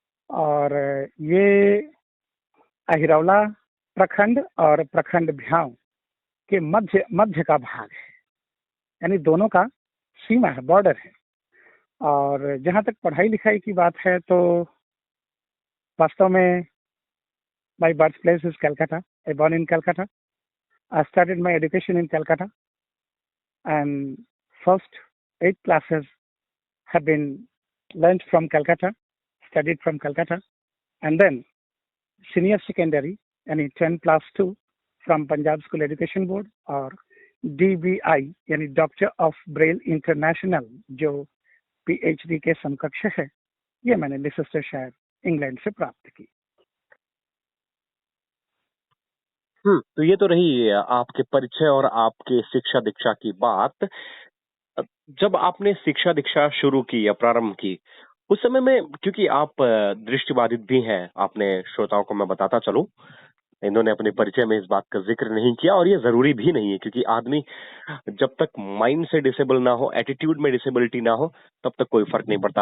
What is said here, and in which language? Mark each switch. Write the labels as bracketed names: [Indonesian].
[Hindi] और ये अहिरौला प्रखंड और प्रखंड भ्याव के मध्य का भाग है, यानी दोनों का सीमा है, बॉर्डर है। और जहाँ तक पढ़ाई लिखाई की बात है, तो वास्तव में [English] my birthplace is Calcutta. I born in Calcutta. I started my education in Calcutta, and first 8 classes have been learned from Calcutta, studied from Calcutta, and then senior secondary, यानी 10+2 from Punjab School Education Board, [Hindi] और DBI यानी doctor of Braille international, जो PhD के समकक्ष है, ये मैंने लिसेस्टरशायर England से प्राप्त की। तो ये तो रही आपके परिचय और आपके शिक्षा दीक्षा की बात। जब आपने शिक्षा दीक्षा शुरू की या प्रारंभ की, उस समय में, क्योंकि आप दृष्टिबाधित भी हैं, आपने श्रोताओं को मैं बताता चलूं, इन्होंने अपने परिचय में इस बात का जिक्र नहीं किया, और ये जरूरी भी नहीं है, क्योंकि आदमी जब तक माइंड से डिसेबल ना हो, एटीट्यूड में डिसेबिलिटी ना हो, तब तक कोई फर्क नहीं पड़ता।